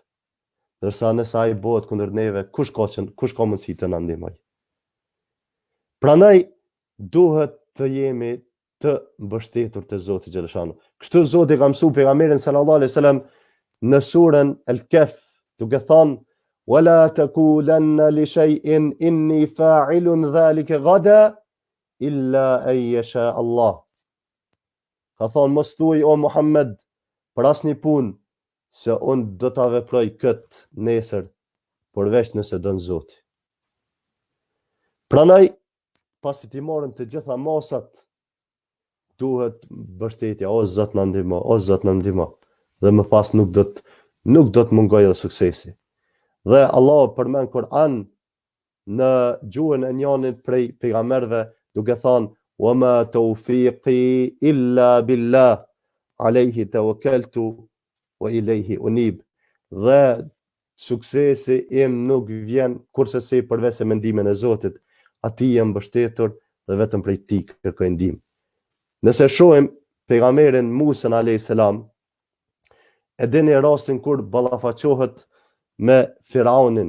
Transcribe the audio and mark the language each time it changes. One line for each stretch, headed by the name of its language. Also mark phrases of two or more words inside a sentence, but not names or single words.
Albanian: Ndërsa nëse ai bëhet kundër neve, kush ka mundësi të na ndihmoj. Prandaj duhet të jemi të mbështetur te Zoti xhaleshanu. Kështu Zoti ka mësuar pejgamberin
Arabic: صلى الله عليه وسلم
Albanian: në surën El-Kahf, duke thënë:
Arabic: "ولا تقولن لشيء إني فاعل ذلك غدا إلا أن يشاء الله."
Albanian: Ka thënë, mos thuaj o Muhammed për asnjë punë se unë do ta veproj këtë nesër, përveç nëse don Zoti. Prandaj, pasi t'i marrim të gjitha masat, duhet mbështetja, o Zot na ndihmo, o Zot na ndihmo. Dhe më pas nuk do të mungoj edhe suksesi. Dhe Allah përmend Kur'an në gjuhën e njënit prej pejgamberëve, duke thënë:
Arabic: "وما توفيقي إلا بالله عليه توكلت وإليه أنيب."
Albanian: Dhe suksesi im nuk vjen kurse se përveç se mendimin e Zotit, atij jam mbështetur dhe vetëm prej tij kërkoj ndihmë. Nëse shohim pejgamberin Musa
Arabic: عليه السلام,
Albanian: e dini rastin kur ballafaqohet me Firaunin.